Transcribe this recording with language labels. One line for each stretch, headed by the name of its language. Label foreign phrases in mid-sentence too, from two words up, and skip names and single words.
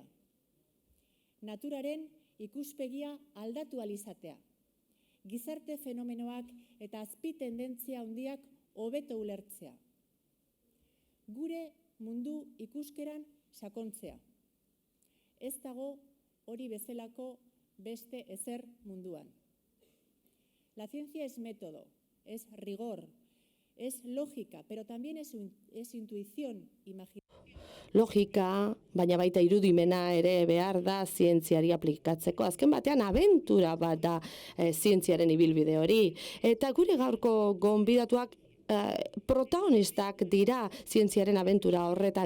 Basque: Naturaren ikuspegia aldatu alizatea. Gizarte fenomenoak eta azpi tendentzia handiak hobeto ulertzea. Gure mundu ikuskeran sakontzea. Ez dago hori bezalako beste ezer munduan.
Spanish: La ciencia es método, es rigor, es lógica, pero también es intuición, imaginación.
Basque: Logika, baina baita irudimena ere behar da zientziari aplikatzeko. Azken batean abentura bat da zientziaren ibilbide hori. Eta gure gaurko gonbidatuak protagonistak dira zientziaren abentura horretan.